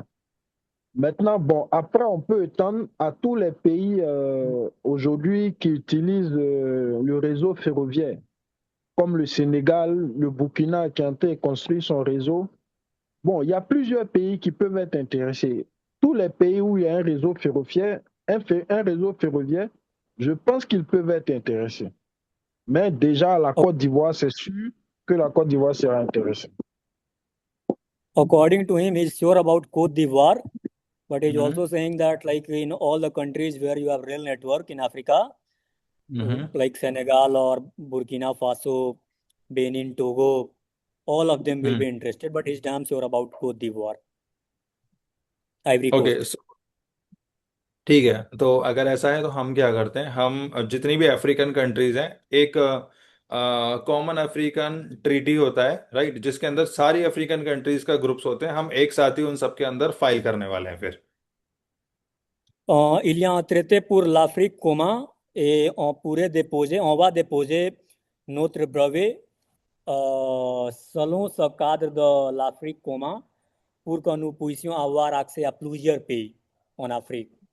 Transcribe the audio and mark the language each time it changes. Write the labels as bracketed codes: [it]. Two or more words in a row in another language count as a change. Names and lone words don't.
[fr] Maintenant, bon, après, on peut étendre à tous les pays aujourd'hui qui utilisent le réseau ferroviaire, comme le Sénégal, le Burkina qui ont construit son réseau. Bon, il y a plusieurs pays qui peuvent être intéressés. Tous les pays où il y a un réseau ferroviaire, je pense qu'ils peuvent être intéressés. Mais déjà, la Côte d'Ivoire, c'est sûr que la Côte d'Ivoire sera intéressée. [en] According to him, he's sure about Côte d'Ivoire, but he's also saying that in all the countries where you have rail network in Africa, like Senegal or Burkina Faso, Benin, Togo, all of them will be interested, but he's damn sure about Côte d'Ivoire. Ivory Coast. [hi] ठीक है, तो अगर ऐसा है तो हम क्या करते हैं, हम जितनी भी [en] African countries [hi] हैं, एक [en] common African treaty [hi] होता है, राइट, जिसके अंदर सारी [en] African countries [hi] का ग्रुप्स होते हैं, हम एक साथ ही उन सबके अंदर फाइल करने वाले हैं फिर। [fr] Il y a un traité pour l'Afrique commun et on va déposer notre brevet selon ce cadre de l'Afrique commun pour que nous puissions avoir accès à plusieurs pays en Afrique.